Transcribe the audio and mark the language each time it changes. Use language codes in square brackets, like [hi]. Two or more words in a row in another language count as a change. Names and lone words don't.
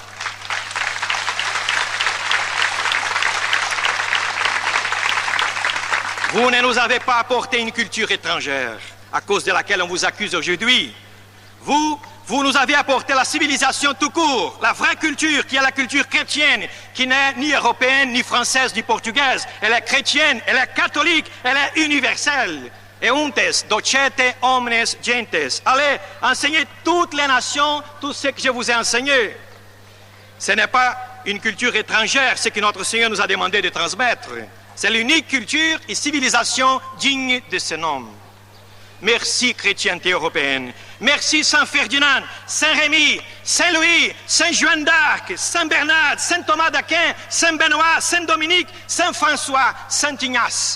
[fr] Vous ne nous avez pas apporté une culture étrangère à cause de laquelle on vous accuse aujourd'hui. Vous nous avez apporté la civilisation tout court, la vraie culture qui est la culture chrétienne, qui n'est ni européenne, ni française, ni portugaise. Elle est chrétienne, elle est catholique, elle est universelle. [la] Euntes docete omnes gentes. [fr] Allez, enseignez toutes les nations tout ce que je vous ai enseigné. Ce n'est pas une culture étrangère, ce que notre Seigneur nous a demandé de transmettre. C'est l'unique culture et civilisation digne de ce nom. Merci chrétienté européenne. Merci Saint Ferdinand, Saint Rémy, Saint Louis, Saint Jeanne d'Arc, Saint Bernard, Saint Thomas d'Aquin, Saint Benoît, Saint Dominique, Saint François, Saint Ignace.